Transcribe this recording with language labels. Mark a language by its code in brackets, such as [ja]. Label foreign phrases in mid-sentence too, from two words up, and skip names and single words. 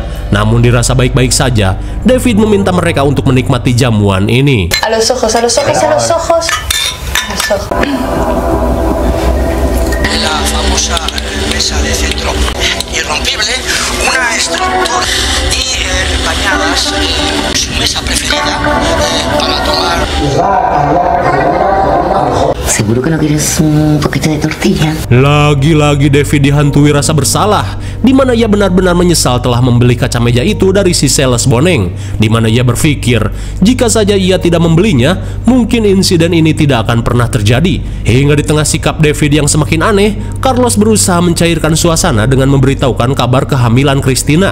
[id] Namun dirasa baik-baik saja, David meminta mereka untuk menikmati jamuan ini. [es] A los ojos, a los ojos, a los ojos. A los ojos. La famosa mesa de centro irrompible, una estructura y bañadas, su mesa preferida para tomar. ¿Seguro que no quieres un poquito de tortilla? [id] Lagi-lagi David dihantui rasa bersalah, di mana ia benar-benar menyesal telah membeli kaca meja itu dari si sales boneng, di mana ia berpikir jika saja ia tidak membelinya, mungkin insiden ini tidak akan pernah terjadi. Hingga di tengah sikap David yang semakin aneh, Carlos berusaha mencairkan suasana dengan memberitahukan kabar kehamilan Christina.